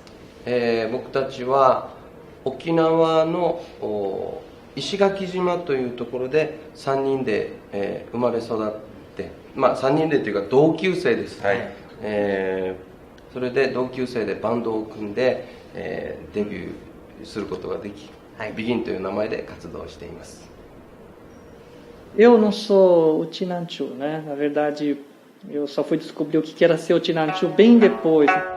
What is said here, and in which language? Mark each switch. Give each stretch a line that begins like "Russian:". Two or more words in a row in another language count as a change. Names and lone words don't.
Japanese: 僕たちは沖縄の石垣島というところで3人で、生まれ育って、3人でというか同級生です、はい。それで同級生でバンドを組んで、デビューすることができ、ビギンという名前で活動しています。
Portuguese: Eu não sou o Tinanchu, né? Na verdade, eu só fui descobrir o que era ser o Tinanchu bem depois.